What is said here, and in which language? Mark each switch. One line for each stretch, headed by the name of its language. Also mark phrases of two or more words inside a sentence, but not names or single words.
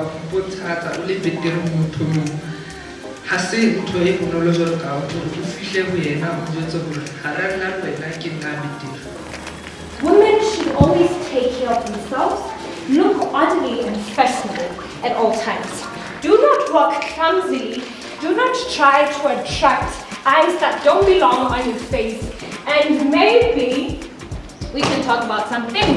Southern Sotho: ho botshatsa o le betere motho mong ha se ntho e bonolo jwalo ka hore o fihle ho yena o jwetse hore ha ra nna wena ke nna betere.
English: Women should always take care of themselves, look orderly and fashionable at all times. Do not walk clumsily, do not try to attract eyes that don't belong on your face, and maybe we can talk about some things.